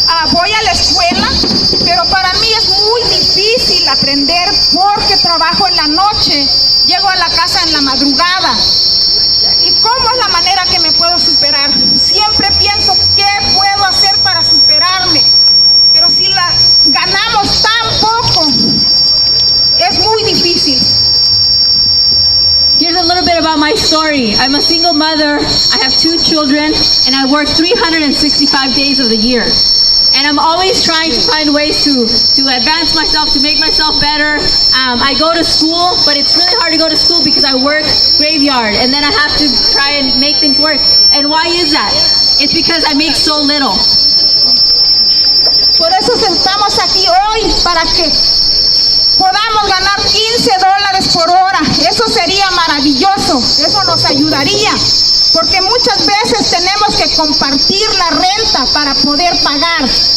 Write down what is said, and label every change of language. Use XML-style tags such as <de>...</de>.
<es>Voy a la escuela, pero para mí es muy difícil aprender porque trabajo en la noche, llego a la casa en la madrugada. ¿Y cómo es la manera que me puedo superar? Siempre pienso qué puedo hacer para superarme, pero si ganamos tan poco, es muy difícil.</es> <en>Here's a little bit about my story. I'm a single mother, I have 2 children, and I work 365 days of the year. And I'm always trying to find ways to advance myself, to make myself better. I go to school, but it's really hard to go to school because I work graveyard, and then I have to try and make things work. And why is that? It's because I make so little.</en> <es>Por eso estamos aquí hoy, para que podamos ganar $15 por hora. Eso sería maravilloso, eso nos ayudaría. Porque muchas veces tenemos que compartir la renta para poder pagar.</es>